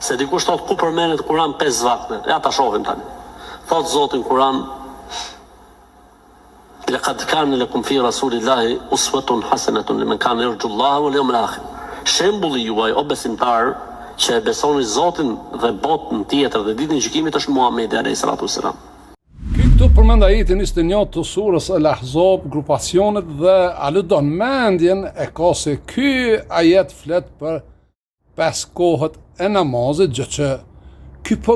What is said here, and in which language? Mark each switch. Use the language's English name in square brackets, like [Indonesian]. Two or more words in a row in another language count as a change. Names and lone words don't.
[Albanian] Se dikush thot ku përmendet Kur'an 5 vakte. Ja ta shohim tani. Thot Zoti në Kur'an: [Arabic] "لقد كان لكم في رسول الله أسوة حسنة لمن كان يرجو الله واليوم الآخر." [Albanian] Shembulli juaj o besimtar që e besoni Zotin dhe botën tjetër dhe ditën e gjykimit është Muhamedi [Arabic] عليه الصلاة والسلام. [Albanian] Këtu përmend ajetin 21 të surës Al-Ahzab, grupacionet dhe aludon mendjen e ka se ky ajet flet për 5 kohët e namazit, gjë që ky po